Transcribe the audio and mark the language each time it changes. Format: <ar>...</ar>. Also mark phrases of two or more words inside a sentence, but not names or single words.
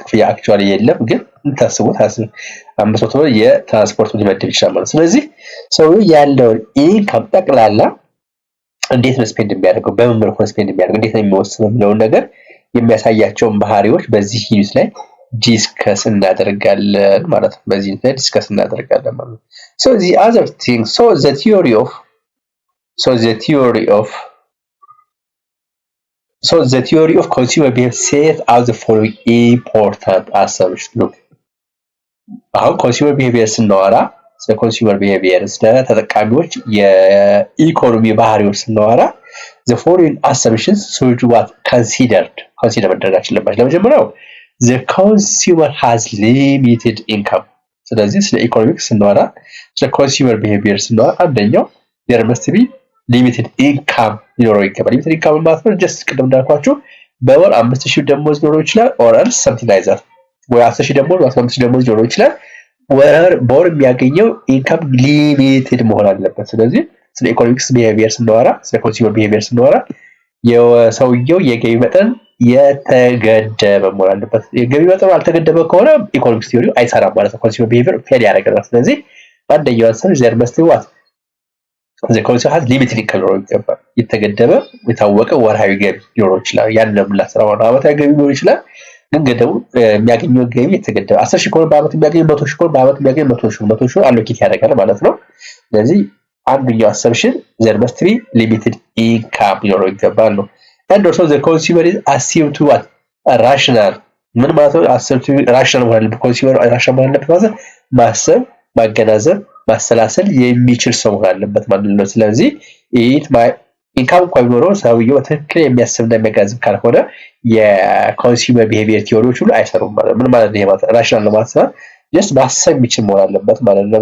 <am>ክፍያ አክቹአሊ የለም ግን እንታስቡት 500 የትራንስፖርት ሊመድብ ይችላል ማለት ስለዚህ ሰው ያለው ኢንካም ጠቅላላ እንዴት ነው ስፔንድ የሚያደርገው በምን መልኩ ስፔንድ የሚያደርገው እንዴት ነው የሚወስነው የሚለው ነገር የሚያሳያቸው ባህሪዎች በዚህ ዩኒት ላይ ዲስከስ እናደርጋለን ማለት ነው በዚህ ዩኒት ላይ ዲስከስ እናደርጋለን ማለት ነው</am> <en>so the other thing so the theory of consumer behavior set out the following important assumptions look</en> <am>አሁን</am> <en>consumer</en> <am>behavior ስናወራ ስለ</am> <en>consumer behavior</en> <am>ስለ ተጠቃሚዎች የኢኮኖሚ ባህሪዎች ስናወራ</am> <en>the following assumptions should what consider</en> <am>መደረጋችን ለማለት ለመጀመሪያው</am> <en>the consumer has limited income</en> <am>ስለዚህ ስለ ኢኮኖሚክስ ስናወራ ስለ</am> <en>consumer behavior</en> <am>ስናወራ አንደኛው</am> <en>there must be limited</en> <am>income ሊኖረው ይገባል</am> <en>limited income</en> <am>ማለት ነው just ቅድም እንዳልኳችሁ በወር 5000 ደሞዝ ሊኖረው ይችላል</am> <en>or else something like that</en> <am>ወይ 10000 ደሞዝ 15000 ደሞዝ ሊኖረው ይችላል በወር የሚያገኘው</am> <en>income limited</en> <am>መሆን አለበት ስለዚህ ስለ ኢኮኖሚክስ ቢሄቪየር ስናወራ ስለ</am> <en>consumer behavior</en> <am>ስናወራ የሰውየው የገቢ መጠን የተገደበ መሆን አለበት የገቢ መጠኑ አልተገደበ ከሆነ</am> <en>economics theory</en> <am>አይሰራም ማለት ነው</am> <en>consumer behavior</en> <am>ፌል ያደርጋል ስለዚህ አንደኛው</am> <en>answer there must what the consumer has limited income</en> <am>ሊኖረው ይገባል የተገደበ የታወቀ ወርሃዊ ገቢ ሊኖረው ይችላል ያን ለምላስራው አመታዊ ገቢ ሊኖረው ይችላል ግን ገደቡ የሚያገኘው ገቢ የተገደበ 10000 ኮን በአመት የሚያገኝ 100000 ኮን በአመት የሚያገኝ 100000 አሎኬት ያደርጋል ማለት ነው ስለዚህ አንደኛው assumption</am> <en>there must be limited income</en> <am>ሊኖረው ይገባል ነው</am> <en>and also the consumer is assumed to what rational</en> <am>ምን ማለት ነው</am> <en>assumed to rational</en> <am>መሆን አለበት</am> <en>consumer rational</en> <am>መሆን አለበት ማለት ማሰብ ማገናዘብ ማሰላሰል የሚችል ሰው መሆን አለበት ማለት ነው ስለዚህ ኢንካም ቢኖረው ሰውየው በትክክል የሚያስብና የሚያገናዝብ ካልሆነ</am> <en>consumer behavior theories</en> <am>ሁሉ አይሰሩም ማለት ምን ማለት ነው ማለት ራሽናል ነው ማለት just ማሰብ የሚችል መሆን አለበት ማለት ነው</am>